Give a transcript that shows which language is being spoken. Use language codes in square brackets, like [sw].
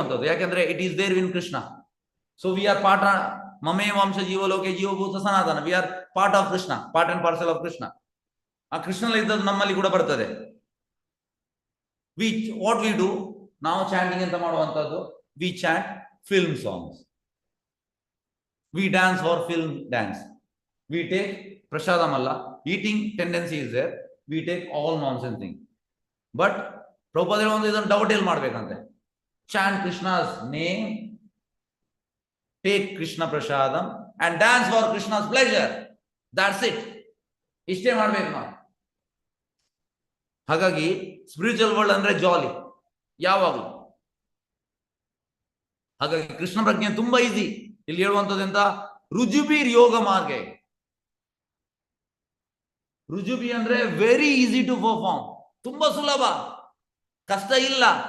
[kn] ಯಾಕೆಂದ್ರೆ [en] It is there in Krishna. So we are part, [sa] ಮಮೇ ವಂಶ ಜೀವಲೋಕೆ ಜೀವಭೂತ ಸನಾತನ. [en] We are part of Krishna, part and parcel of Krishna. [kn] ಆ ಕೃಷ್ಣಲ್ಲಿ ಇದ್ದದ್ದು ನಮ್ಮಲ್ಲಿ ಕೂಡ ಬರ್ತದೆ. [en] What we do? [kn] ನಾವು ಚಾಂಟಿಂಗ್ ಅಂತ ಮಾಡುವಂತದ್ದು, [en] We chant film songs, we dance for film dance. We take prasadam alla, eating tendency is there, we take all nonsense thing. [kn] But Prabhupada ಒಂದು ಇದನ್ನು ಡೌಟ್ ಎಲ್ಲಿ ಮಾಡ್ಬೇಕಂತೆ? [en] Chant Krishna's name, take Krishna prasadam and dance for Krishna's pleasure. That's it. [kn] ಇಷ್ಟೇ ಮಾಡ್ಬೇಕು ನಾವು. ಹಾಗಾಗಿ spiritual world ಅಂದ್ರೆ ಜಾಲಿ ಯಾವಾಗಲೂ. ಹಾಗಾಗಿ ಕೃಷ್ಣ ಪ್ರಜ್ಞೆ ತುಂಬಾ ಈಸಿ. ಇಲ್ಲಿ ಹೇಳುವಂಥದ್ದು ಎಂತ? ರುಜುಬೀರ್ ಯೋಗ ಮಾರ್ಗ. ರುಜುಬಿ ಅಂದ್ರೆ [en] very easy to perform, [kn] ತುಂಬಾ ಸುಲಭ, ಕಷ್ಟ ಇಲ್ಲ.